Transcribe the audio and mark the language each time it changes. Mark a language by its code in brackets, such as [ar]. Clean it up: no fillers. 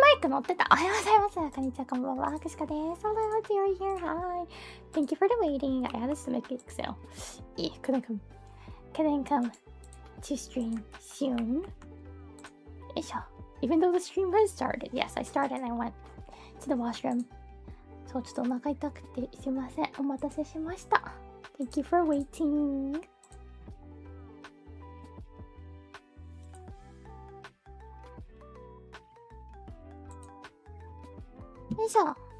[ja] 乗ってた。おはようございます。こんにちは、こんばんは。くしかです。 [en] Hello, you're here. Hi. Thank you for the waiting. I had to make it so. Couldn't come to stream soon. Even though the stream was started. Yes, I started and I went to the washroom. [ja] そう、ちょっとお腹痛くてすいません。お待たせしました。 [en] Thank you for waiting. [ja] よいしょ。